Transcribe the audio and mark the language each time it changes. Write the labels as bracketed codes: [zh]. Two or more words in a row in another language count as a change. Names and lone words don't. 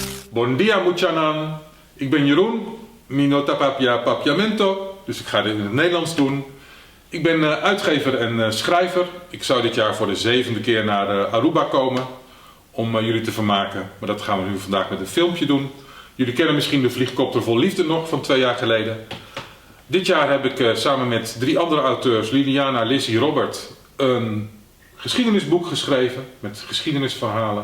[pap] Bon dia muchanan. [nl] Ik ben Jeroen, [pap] mi nota papia papiamento, [nl] dus ik ga dit in het Nederlands doen. Ik ben uitgever en schrijver. Ik zou dit jaar voor de 7e keer naar Aruba komen om jullie te vermaken. Maar dat gaan we nu vandaag met een filmpje doen. Jullie kennen misschien de Vliegkopter vol Liefde nog van 2 jaar geleden. Dit jaar heb ik samen met 3 andere auteurs, Liliana, Lizzie, Robert, een geschiedenisboek geschreven met geschiedenisverhalen.